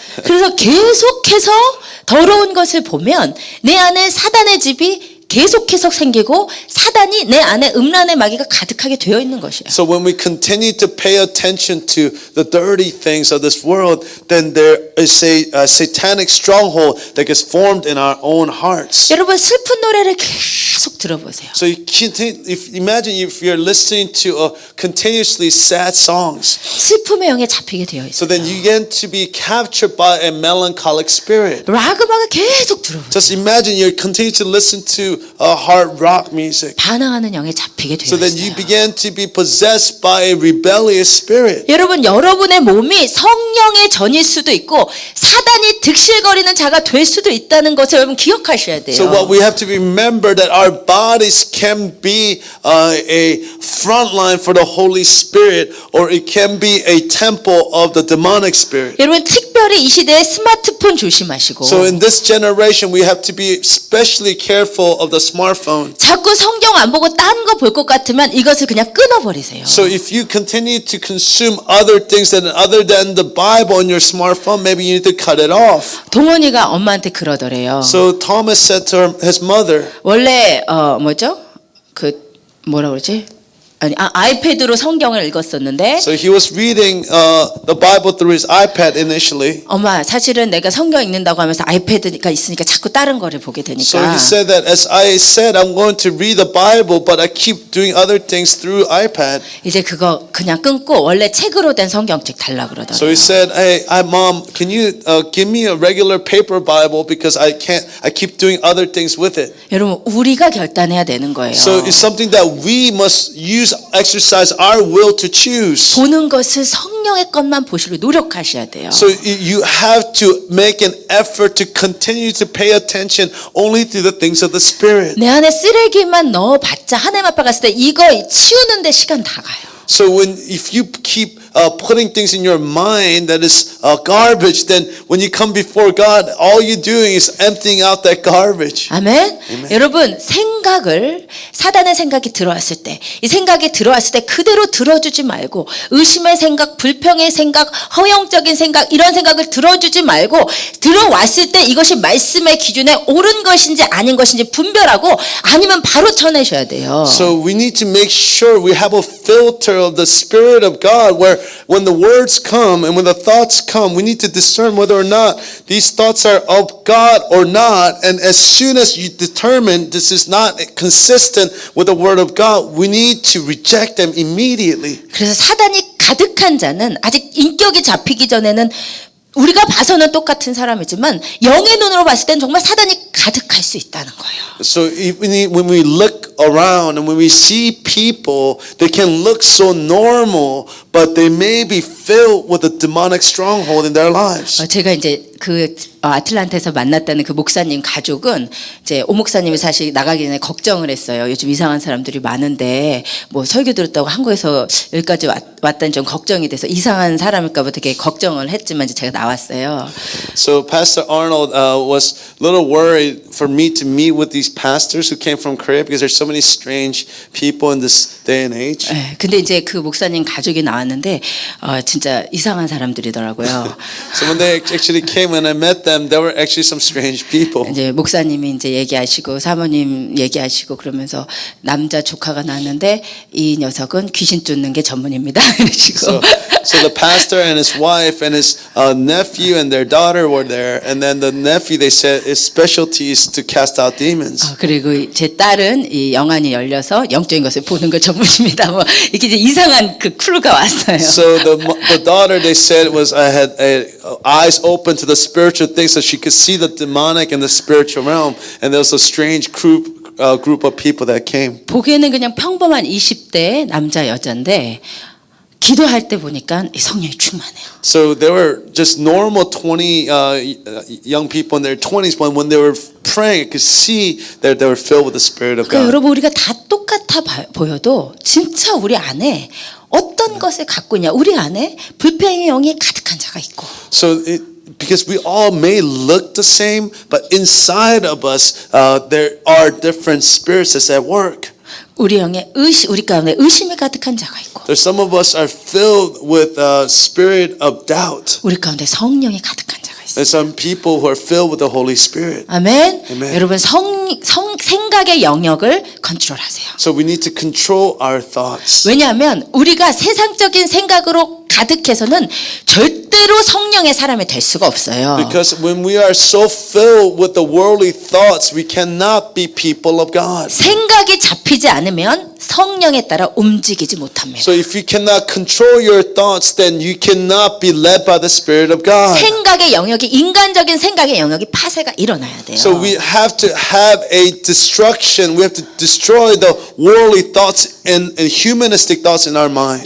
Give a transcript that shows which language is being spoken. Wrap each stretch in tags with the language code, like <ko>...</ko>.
<ko>그래서 계속해서 더러운 것을 보면 내 안에 사단의 집이 계속해서 생기고 사단이 내 안에 음란의 마귀가 가득하게 되어 있는 것이에요.</ko> <en>So when we continue to pay attention to the dirty things of this world, then there is a satanic stronghold that gets formed in our own hearts.</en> <ko>여러분 슬픈 노래를 계속 들어보세요.</ko> <en>So imagine if you're listening to continuously sad songs.</en> <ko>슬픔의 영에 잡히게 되어 있어요.</ko> <en>So then you get to be captured by a melancholic spirit.</en> <ko>락 음악을 계속 들어보세요.</ko> <en>Just imagine you continue to listen to hard rock music.</en> <ko>반항하는 영에 잡히게 되어</ko> <en>So then you</en> <ko>있어요.</ko> <en>begin to be possessed by a rebellious spirit.</en> <ko>여러분 여러분의 몸이 성령의 전일 수도 있고 사단이 득실거리는 자가 될 수도 있다는 것을 여러분 기억하셔야 돼요.</ko> <en>So what we have to remember that our bodies can be a front line for the Holy Spirit, or it can be a temple of the demonic spirit.</en> <ko>여러분 특별히 이 시대에 스마트폰 조심하시고</ko> <en>So in this generation, we have to be especially careful of the smartphone.</en> <ko>자꾸 성경 안 보고 딴 거 볼 것 같으면 이것을 그냥 끊어버리세요.</ko> <en>So if you continue to consume other things other than the Bible on your smartphone, maybe you need to cut it off.</en> <ko>동원이가 엄마한테 그러더래요.</ko> <en>So Thomas said to his mother,</en> <ko>원래 뭐죠? 그 뭐라 그러지? 아이패드로 성경을 읽었었는데</ko> <en>so he was reading the Bible through his iPad initially.</en> <ko>엄마 사실은 내가 성경 읽는다고 하면서 아이패드가 있으니까 자꾸 다른 거를 보게</ko> <en>So he</en> <ko>되니까</ko> <en>said that as I said, I'm going to read the Bible, but I keep doing other things through iPad.</en> <ko>이제 그거 그냥 끊고 원래 책으로 된 성경책 달라</ko> <en>So</en> <ko>그러더라고요.</ko> <en>he said, "Hey, Mom, can you give me a regular paper Bible because I keep doing other things with it."</en> <ko>여러분 우리가 결단해야 되는 거예요.</ko> <en>So it's something that we must exercise our will to choose.</en> <ko>보는 것을 성령의 것만 보시려 노력하셔야 돼요.</ko> <en>So you have to make an effort to continue to pay attention only to the things of the Spirit.</en> <ko>내 안에 쓰레기만 넣어봤자 하나님 앞에 갔을 때 이거 치우는데 시간 다 가요.</ko> <en>So if you keep putting things in your mind that is garbage, then when you come before God, all you're doing is emptying out that garbage.</en> <ko>아멘. 여러분 생각을 사단의 생각이 들어왔을 때 이 생각이 들어왔을 때 그대로 들어주지 말고 의심의 생각, 불평의 생각, 허영적인 생각 이런 생각을 들어주지 말고 들어왔을 때 이것이 말씀의 기준에 옳은 것인지 아닌 것인지 분별하고 아니면 바로 쳐내셔야 돼요.</ko> <en>So we need to make sure we have a filter of the Spirit of God, where when the words come and when the thoughts come, we need to discern whether or not these thoughts are of God or not. And as soon as you determine this is not consistent with the Word of God, we need to reject them immediately.</en> <ko>그래서 사단이 가득한 자는 아직 인격이 잡히기 전에는 우리가 봐서는 똑같은 사람이지만 영의 눈으로 봤을 땐 정말 사단이 가득할 수 있다는 거예요.</ko> <en>So when we look around and when we see people, they can look so normal, but they may be filled with a demonic stronghold in their lives.</en> <ko>제가 이제 그 아틀란타에서 만났다는 그 목사님 가족은 이제 오 목사님이 사실 나가기 전에 걱정을 했어요. 요즘 이상한 사람들이 많은데 뭐 설교 들었다고 한국에서 여기까지 왔다니 좀 걱정이 돼서 이상한 사람일까 봐 되게 걱정을 했지만 이제 제가 나왔어요.</ko> <en>So Pastor Arnold was a little worried for me to meet with these pastors who came from Korea because there's so many strange people in this day and age.</en> <ko>네, 근데 이제 그 목사님 가족이 나왔는데 진짜 이상한 사람들이더라고요.</ko> <en>So when they actually came and I met them, there were actually some strange people.</en> <ko>이제 목사님이 이제 얘기하시고 사모님 얘기하시고 그러면서 남자 조카가 나왔는데 이 녀석은 귀신 쫓는 게 전문입니다. 이러시고.</ko> <en>So the pastor and his wife and his nephew and their daughter were there, and then the nephew, they said his specialty is to cast out demons.</en> <ko>그리고 제 딸은 이 영안이 열려서 영적인 것을 보는 걸 전문입니다. 뭐 이렇게 이제 이상한 그 크루가 왔어요.</ko> <en>So the daughter, they said, had eyes open to the spiritual things, so she could see the demonic and the spiritual realm, and there was a strange group of people that came.</en> <ko>보기에는 그냥 평범한 20대 남자 여자인데 기도할 때 보니까 성령이 충만해요.</ko> <en>So they were just normal 20 young people in their 20s, but when they were praying, I could see that they were filled with the Spirit of</en> <ko>그러니까</ko> <en>God.</en> <ko>여러분 우리가 다 똑같아 보여도 진짜 우리 안에 어떤 것을 갖고 있냐? 우리 안에 불평의 영이 가득한 자가 있고.</ko> <en>So because we all may look the same, but inside of us, there are different spirits that's at work.</en> <ko>우리 가운데 의심이 가득한 자가 있고.</ko> <en>There's some of us are filled with a spirit of doubt.</en> <ko>우리 가운데 성령이 가득한 자가 있어요.</ko> <en>There's some people who are filled with the Holy Spirit.</en> <ko>아멘.</ko> <en>Amen.</en> <ko>여러분 생각의 영역을 컨트롤하세요.</ko> <en>So we need to control our thoughts.</en> <ko>왜냐하면 우리가 세상적인 생각으로 가득해서는 절대로 성령의 사람이 될 수가 없어요.</ko> <en>Because when we are so filled with the worldly thoughts, we cannot be people of God.</en> <ko>생각이 잡히지 않으면 성령에 따라 움직이지 못합니다.</ko> <en>So if you cannot control your thoughts, then you cannot be led by the Spirit of God.</en> <ko>생각의 영역이 인간적인 생각의 영역이 파쇄가 일어나야 돼요.</ko> <en>So we have to have a destruction. We have to destroy the worldly thoughts and humanistic thoughts in our minds.</en>